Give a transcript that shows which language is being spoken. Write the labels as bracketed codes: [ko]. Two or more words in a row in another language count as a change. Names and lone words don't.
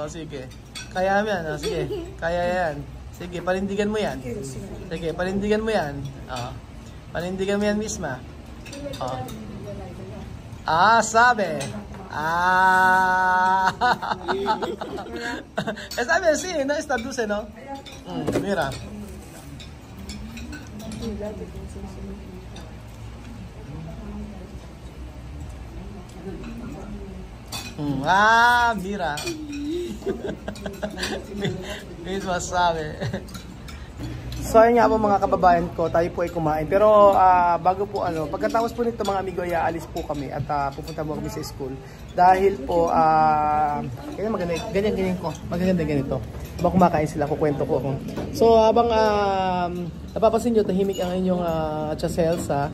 [tl] Sige. Kaya yan. Sige. Kaya yan. Sige, panindigan mo yan. Sige, panindigan mo yan. Panindigan mo yan, Misma. Sabi. Sabi, [es] sí, no está dulce, no? Mira. Mira. [tl] Misma sabi. So ayun nga po mga kababayan ko, tayo po ay kumain. Pero bago po pagkatapos po nito mga amigo, aalis po kami at pupunta po kami sa school. Dahil po, ganyan ko. Magaganda ganito. Habang kumakain sila, kukwento ko ako. So habang napapansin nyo, tahimik ang inyong Elsa.